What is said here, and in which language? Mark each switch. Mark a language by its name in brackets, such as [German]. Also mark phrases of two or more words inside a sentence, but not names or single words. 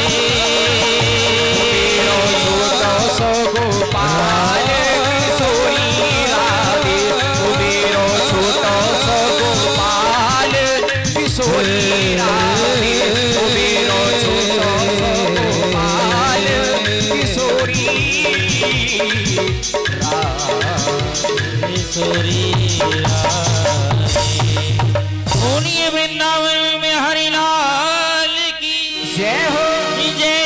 [Braj] मेरो छोटो सो गोपाल किशोरी राधे। ओ मेरो छोटो सो गोपाल किशोरी राधे। ओ मेरो छोटो सो गोपाल किशोरी [Hindi] किशोरी बोलिए वृंदावन में हरिलाल की जय हो।